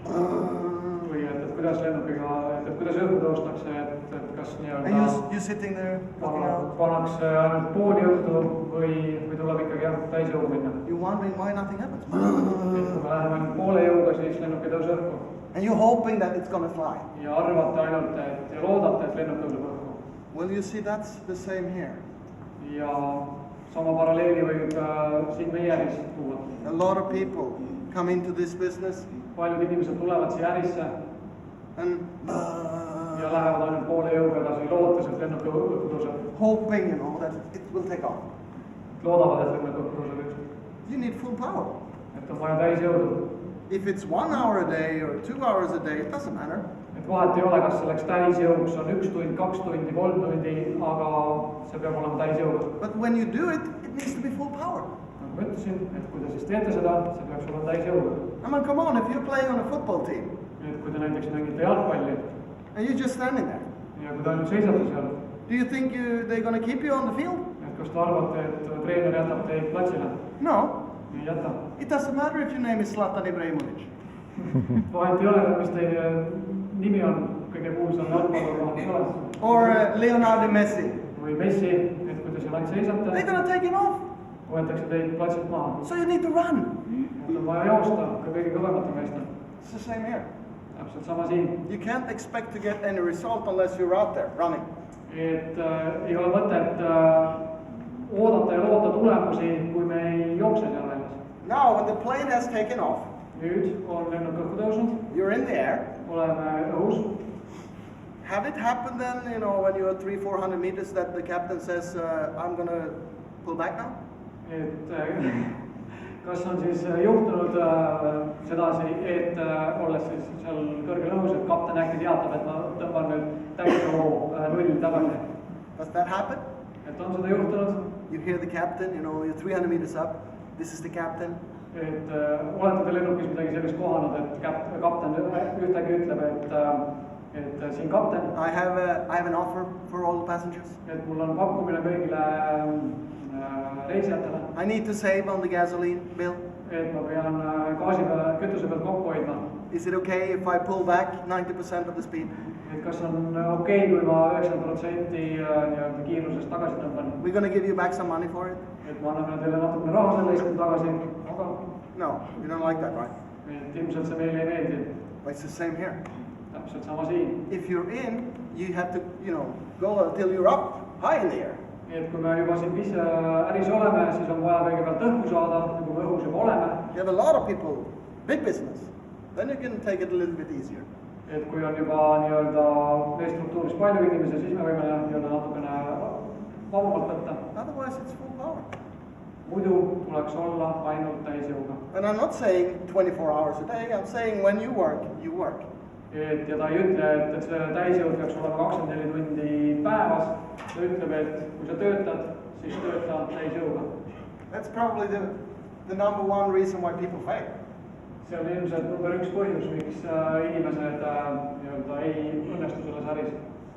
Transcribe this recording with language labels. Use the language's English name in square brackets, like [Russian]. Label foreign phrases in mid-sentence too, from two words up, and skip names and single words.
[Estonian] Või et kuidas lennukiga, et kuidas õhku tõustakse, et kas [English] And [Estonian] nii-öelda [English] you sitting there looking out. [Estonian] pannakse ainult pooli õhtu või tuleb ikkagi jah, täis jõu minna. [English] You're wondering why nothing happens. [Estonian] Et kui me läheme ainult poole jõuga, siis lennuk ei tõuse õhku. [English] And you're hoping that it's going to fly. [Estonian] Ja arvate ainult, et ja loodate, et lennuk tõuseb õhku. [English] Well, you see, that's the same here. [Estonian] Ja sama paralleeli võib siin meie äris tuua. [English] A lot of people come into this business [Estonian] Paljud inimesed tulevad siia ärisse [English] and [Estonian] ja lähevad ainult poole jõuga edasi, lootes, et lennuk õhku tõuseb. [English] hoping, you know, that it will take off. [Estonian] Loodavad, et lennuk õhku tõuseb üks. [English] You need full power. [Estonian] Et on vaja täis jõudu. [English] If it's 1 hour a day or 2 hours a day, it doesn't matter. [Estonian] Et vahet ei ole, kas selleks täisjõuks on 1 tund, 2 tundi, 3 tundi, aga see peab olema täisjõuga. [English] But when you do it, it needs to be full power. [Estonian] Nagu ma ütlesin, et kui te siis teete seda, see peaks olema täisjõuga. [English] I mean, come on, if you're playing on a football team [Estonian] Et kui te näiteks mängite jalgpalli [English] and you're just standing there, [Estonian] ja kui te ainult seisate seal, [English] do you think they're going to keep you on the field? [Estonian] et kas te arvate, et treener jätab teid platsile? [English] No. [Estonian] ei jäta. [English] It doesn't matter if your name is Zlatan Ibrahimovic. [Estonian] Vahet ei ole, mis teie nimi on kõige kuulsam jalgpallur [English] or Leonardo Messi. [Estonian] või Messi, et kui te seal ainult seisate, [English] They're going to take him off. [Estonian] võetakse teid platsilt maha. [English] So you need to run. [Estonian] Et on vaja joosta ka kõige kõvemate meestel. [English] It's the same here. [Estonian] Täpselt sama siin. [English] You can't expect to get any result unless you're out there running. [Estonian] Et ei ole mõtet oodata ja loota tulemusi, kui me ei jookse seal väljas. [English] Now, when the plane has taken off, [Estonian] Nüüd on lennuk õhku tõusnud, [English] you're in the air. [Estonian] oleme õhus. [English] Have it happened then, you know, when you're 300-400 meters that the captain says, I'm going to pull back now? [Estonian] Et kas on siis juhtunud sedasi, et olles siis seal kõrgel õhus, et kapten äkki teatab, et ma tõmban nüüd täisõhu null tagasi. [English] Does that happen? [Estonian] Et on seda juhtunud, [English] You hear the captain, you know, you're 300 meters up. This is the captain. [Estonian] et olete te lennukis midagi sellist kohanud, et kapten ühtegi ütleb, et siin kapten, [English] I have an offer for all the passengers. [Estonian] et mul on pakkumine kõigile reisijatele, [English] I need to save on the gasoline bill. [Estonian] et ma pean gaasi peale, kütuse pealt kokku hoidma. [English] Is it okay if I pull back 90% of the speed? [Estonian] Et kas on okei, kui ma 90% nii-öelda kiirusest tagasi tõmban, [English] We're going to give you back some money for it? [Estonian] et me anname teile natukene raha selle eest tagasi, aga [English] No, you don't like that, right? [Estonian] et ilmselt see meile ei meeldi. [English] But it's the same here. [Estonian] Täpselt sama siin. [English] If you're in, you have to, you know, go until you're up high in the air. [Estonian] Et kui me juba siin äris oleme, siis on vaja kõigepealt õhku saada, ja kui me õhus juba oleme, [English] You have a lot of people, big business. Then you can take it a little bit easier. [Estonian] et kui on juba nii-öelda meie struktuuris palju inimesi, siis me võime nii-öelda natukene vabamalt võtta. [English] Otherwise, it's full power. [Estonian] Muidu tuleks olla ainult täisjõuga. [English] And I'm not saying 24 hours a day. I'm saying when you work, you work. [Estonian] Et ja ta ei ütle, et see täisjõud peaks olema 24 tundi päevas, ta ütleb, et kui sa töötad, siis tööta täisjõuga. [English] That's probably the number one reason why people fail. [Estonian] See on ilmselt number üks põhjus, miks inimesed nii-öelda ei õnnestu selles äris.